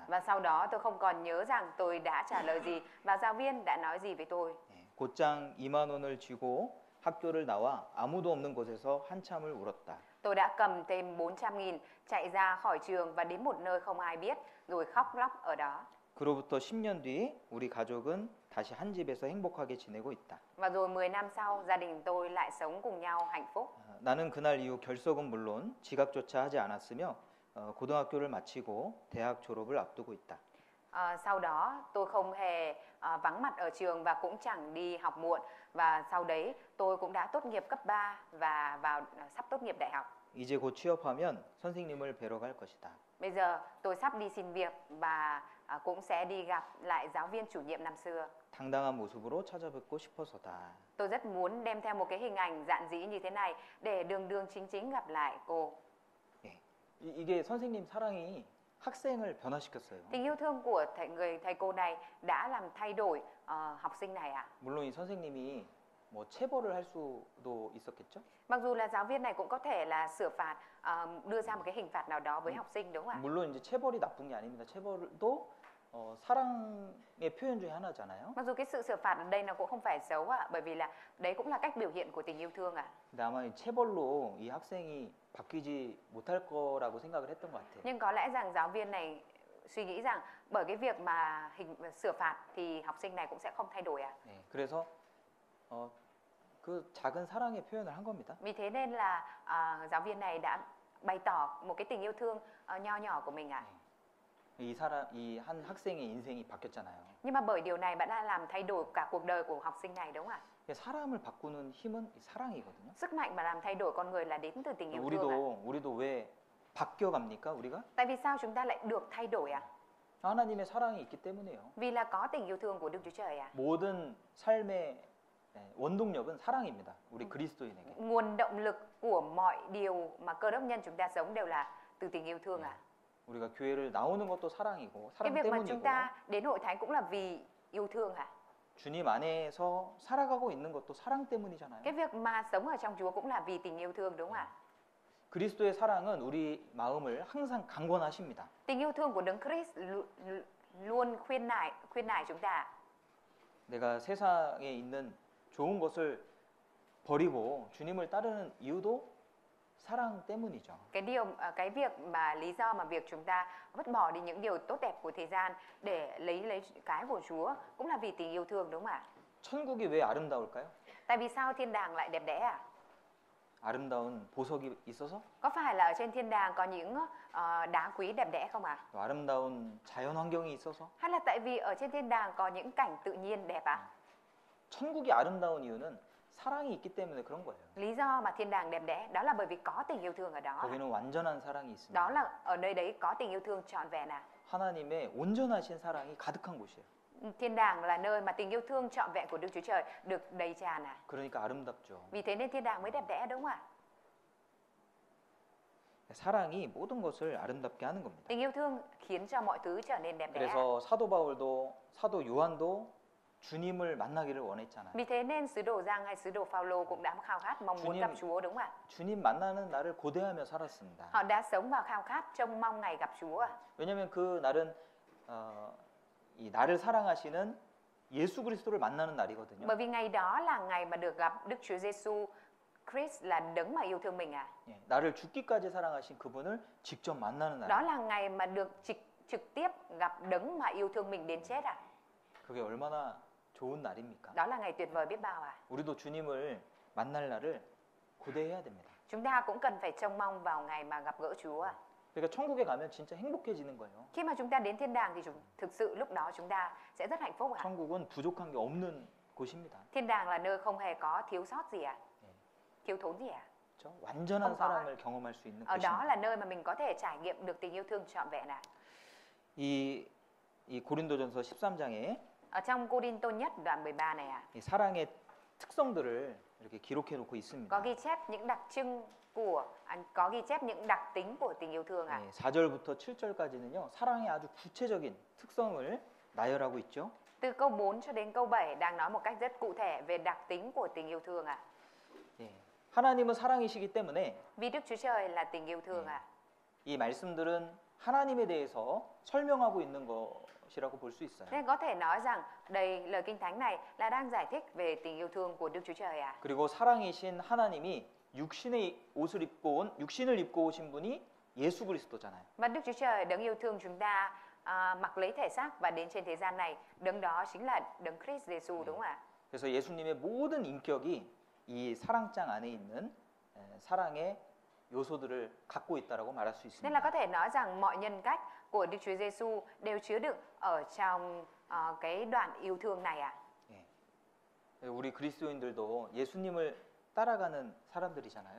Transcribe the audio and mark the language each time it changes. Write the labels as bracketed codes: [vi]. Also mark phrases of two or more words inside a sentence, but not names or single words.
[vi] Và sau đó tôi không còn nhớ rằng tôi đã trả lời gì và giáo viên đã nói gì với tôi. [ko] 곧장 2만 원을 쥐고 학교를 나와 아무도 없는 곳에서 한참을 울었다. [vi] Tôi đã cầm thêm 400.000 chạy ra khỏi trường và đến một nơi không ai biết rồi khóc lóc ở đó. [ko] 그로부터 10년 뒤 우리 가족은 다시 한 집에서 행복하게 지내고 있다. [vi] Và rồi 10 năm sau gia đình tôi lại sống cùng nhau hạnh phúc. [ko] 나는 그날 이후 결석은 물론 지각조차 하지 않았으며 고등학교를 마치고 대학 졸업을 앞두고 있다. [vi] Sau đó tôi không hề vắng mặt ở trường và cũng chẳng đi học muộn, và sau đấy tôi cũng đã tốt nghiệp cấp 3 và sắp tốt nghiệp đại học. [ko] 이제 곧 취업하면 선생님을 뵈러 갈 것이다. [vi] Bây giờ tôi sắp đi xin việc và cũng sẽ đi gặp lại giáo viên chủ nhiệm năm xưa. [ko] 당당한 모습으로 찾아뵙고 싶어서다. [vi] Tôi rất muốn đem theo một cái hình ảnh dạn dĩ như thế này để đường đường chính chính gặp lại cô. [ko] 이게 선생님 사랑이 학생을 변화시켰어요. [vi] Tình yêu thương của thầy cô này đã làm thay đổi học sinh này ạ. [ko] 물론 이 선생님이 뭐 체벌을 할 수도 있었겠죠? [vi] Mặc dù là giáo viên này cũng có thể là xử phạt, đưa ra một cái hình phạt nào đó với học sinh, đúng không ạ? [ko] 물론 이제 체벌이 나쁜 게 아닙니다. 체벌도 사랑의 표현 중에 하나잖아요. [vi] Mặc dù cái sự xử phạt ở đây nó cũng không phải xấu ạ, bởi vì là đấy cũng là cách biểu hiện của tình yêu thương ạ. [ko] 근데 아마 이 체벌로 이 학생이 바뀌지 못할 거라고 생각을 했던 것 같아요. [vi] Nhưng có lẽ rằng giáo viên này suy nghĩ rằng bởi cái việc mà sửa phạt thì học sinh này cũng sẽ không thay đổi ạ. [ko] 그래서 그 작은 사랑의 표현을 한 겁니다. [vi] Vì thế nên là giáo viên này đã bày tỏ một cái tình yêu thương nho nhỏ của mình ạ. [ko] 이 한 학생의 인생이 바뀌었잖아요. [vi] Nhưng mà bởi điều này bạn đã làm thay đổi cả cuộc đời của học sinh này, đúng không ạ? [ko] 사람을 바꾸는 힘은 사랑이거든요. [vi] Sức mạnh mà làm thay đổi con người là đến từ tình yêu thương ạ. [ko] 우리도 왜 바뀌어 갑니까, 우리가? [vi] Tại vì sao chúng ta lại được thay đổi ạ? [ko] 하나님의 사랑이 있기 때문에요. [vi] Vì là có tình yêu thương của Đức Chúa Trời ạ. [ko] 모든 삶의 원동력은 사랑입니다. 우리 그리스도인에게. [vi] Nguồn động lực của mọi điều mà Cơ Đốc nhân chúng ta sống đều là từ tình yêu thương ạ. [ko] 우리가 교회를 나오는 것도 사랑이고 [vi] Cái [ko] 사랑 [vi] việc mà chúng [ko] 때문이고. [vi] ta đến hội thánh cũng là vì yêu thương ạ. [ko] 주님 안에서 살아가고 있는 것도 사랑 때문이잖아요. [vi] Cái việc mà sống ở trong Chúa cũng là vì tình yêu thương, đúng không ạ? [ko] 그리스도의 사랑은 우리 마음을 항상 강권하십니다. [vi] Tình yêu thương của Đấng Christ luôn khuyên nài chúng ta. [ko] 내가 세상에 있는 좋은 것을 버리고 주님을 따르는 이유도 사랑 때문이죠. [vi] Cái việc mà lý do mà việc chúng ta vứt bỏ đi những điều tốt đẹp của thế gian để lấy cái của Chúa cũng là vì tình yêu thương, đúng không ạ? [ko] 천국이 왜 아름다울까요? [vi] Tại vì sao thiên đàng lại đẹp đẽ ạ? [ko] 아름다운 보석이 있어서? [vi] Có phải là ở trên thiên đàng có những đá quý đẹp đẽ không ạ? [ko] 또 아름다운 자연 환경이 있어서? [vi] Hay là tại vì ở trên thiên đàng có những cảnh tự nhiên đẹp ạ? [ko] 천국이 아름다운 이유는 사랑이 있기 때문에 그런 거예요. [vi] Lý do mà thiên đàng đẹp đẽ đó là bởi vì có tình yêu thương ở đó. [ko] 거기는 완전한 사랑이 있습니다. [vi] Đó là ở nơi đấy có tình yêu thương trọn vẹn à. [ko] 하나님의 온전하신 사랑이 가득한 곳이에요. [vi] Thiên đàng là nơi mà tình yêu thương trọn vẹn của Đức Chúa Trời được đầy tràn à. [ko] 그러니까 아름답죠. [vi] Vì thế nên thiên đàng mới đẹp đẽ đúng không ạ? [ko] 사랑이 모든 것을 아름답게 하는 겁니다. [vi] Tình yêu thương khiến cho mọi thứ trở nên đẹp đẽ. [ko] 그래서 사도 바울도 사도 요한도 주님을 만나기를 원했잖아요. [vi] Vì thế nên sứ đồ Giăng hay sứ đồ Phaolô cũng đã khao khát mong muốn [ko] 주님- [vi] gặp Chúa đúng không ạ? [ko] 주님 만나는 날을 고대하며 살았습니다. [vi] Họ đã sống vào khao khát trông mong ngày gặp Chúa. [ko] 왜냐하면 그 날은 이 나를 사랑하시는 예수 그리스도를 만나는 날이거든요. [vi] Bởi vì ngày đó là ngày mà được gặp Đức Chúa Giêsu Christ là đấng mà yêu thương mình à. [ko] 예, 나를 죽기까지 사랑하신 그분을 직접 만나는 날. [vi] Đó là ngày mà được trực tiếp gặp đấng mà yêu thương mình đến chết à. [ko] 그게 얼마나 좋은 날입니까? [vi] Đó là ngày tuyệt vời biết bao à. [ko] 우리도 주님을 만날 날을 고대해야 됩니다. [vi] Chúng ta cũng cần phải trông mong vào ngày mà gặp gỡ Chúa à. [ko] 그러니까 천국에 가면 진짜 행복해지는 거예요. [vi] Khi mà chúng ta đến thiên đàng thì thực sự lúc đó chúng ta sẽ rất hạnh phúc à. [ko] 천국은 부족한 게 없는 곳입니다. [vi] Thiên đàng là nơi không hề có thiếu sót gì à. [ko] 네. [vi] Thiếu thốn gì à. [ko] 그렇죠? 완전한 [vi] không có. [ko] 사랑을 경험할 수 있는 [vi] Ở đó [ko] 곳입니다. [vi] là nơi mà mình có thể trải nghiệm được tình yêu thương trọn vẹn à. [ko] 이 고린도전서 13장에 [vi] Ở trong Cô-đinh-tô nhất đoạn 13 này à, [ko] 이 사랑의 특성들을 이렇게 기록해 놓고 있습니다. [vi] có ghi chép những đặc trưng có ghi chép những đặc tính của tình yêu thương à. [ko] 네, 4절부터 7절까지는요. 사랑의 아주 구체적인 특성을 나열하고 있죠. [vi] Từ câu 4 cho đến câu 7 đang nói một cách rất cụ thể về đặc tính của tình yêu thương à. [ko] 예, 하나님은 사랑이시기 때문에 [vi] Vì Đức Chúa Trời là tình yêu thương à. [ko] 이 말씀들은 하나님에 대해서 설명하고 있는 것이라고 볼 수 있어요. [vi] Nên có thể nói rằng đây lời Kinh Thánh này là đang giải thích về tình yêu thương của Đức Chúa Trời à. [ko] 그리고 사랑이신 하나님이 육신을 입고 오신 분이 예수 그리스도잖아요. [vi] Và Đức Chúa Trời đấng yêu thương chúng ta mặc lấy thể xác và đến trên thế gian này, đấng đó chính là đấng Christ Giêsu đúng không ạ? [ko] 그래서 예수님의 모든 인격이 이 사랑장 안에 있는 사랑의 요소들을 갖고 있다라고 말할 수 [vi] Nên là có [ko] 있습니다. [vi] thể nói rằng mọi nhân cách của Đức Chúa Giêsu đều chứa đựng ở trong cái đoạn yêu thương này ạ. [ko] 우리 그리스도인들도 예수님을 따라가는 사람들이잖아요.